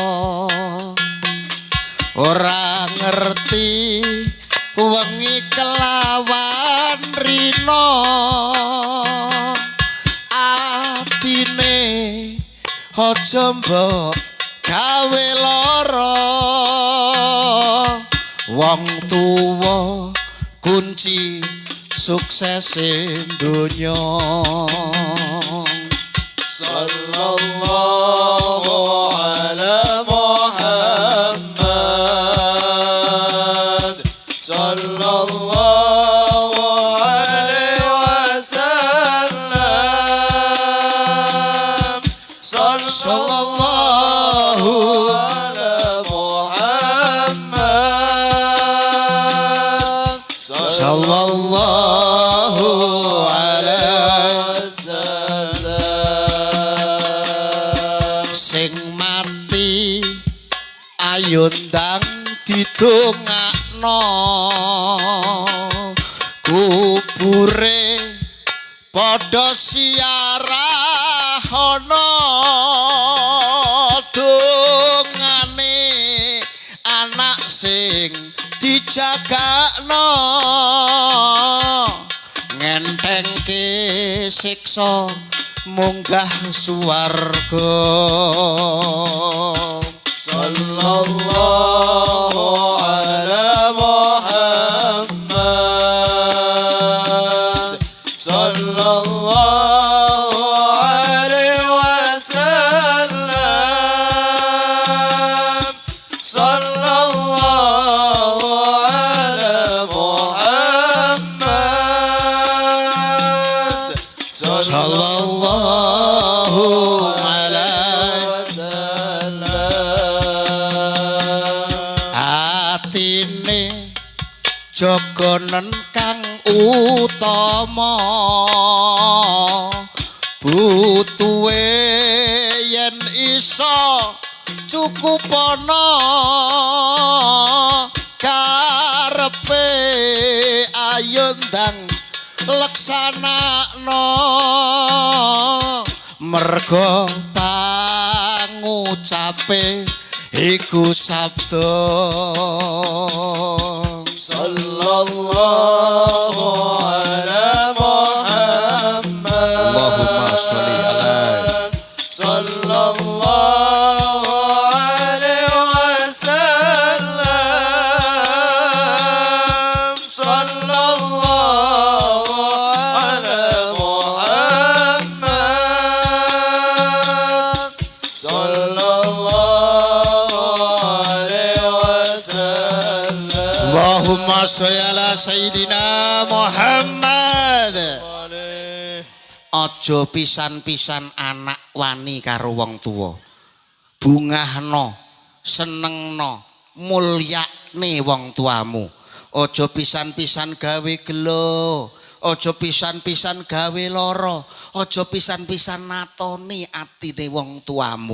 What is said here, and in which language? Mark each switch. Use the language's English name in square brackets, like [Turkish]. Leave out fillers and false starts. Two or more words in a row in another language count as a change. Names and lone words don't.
[Javanese] ora ngerti wengi kelawan rina atine aja mbok wong tuwa kunci sukses donya. [Arabic] صلى الله على محمد صلى الله عليه وسلم صلى الله على محمد, صلى الله عليه وسلم. [Javanese] sing mati ayo ndang didongakno kubure padha siarahana dongane anak sing dijagakno ngentengke siksa munggah suwarga. [Arabic] صلى الله على محمد صلى الله عليه وسلم صلى الله على محمد, صلى الله عليه وسلم. [Javanese] atine jogonen kang utama butuhe yen iso cukupana karepe ayo ndang leksanakno merga pangucape iku sabda. [Arabic] صلى الله على محمد, اللهم صل عليه. صلى الله عليه وسلم صلى الله على محمد صلى الله عليه وسلم. اللهم صل على سيدنا محمد. [Javanese] Aja pisan-pisan anak wani karo wong tuwa. Bungahno, senengno, mulyakne wong tuamu. Aja pisan-pisan gawe gelo, aja pisan-pisan gawe lara, aja pisan-pisan natoni atine wong tuamu.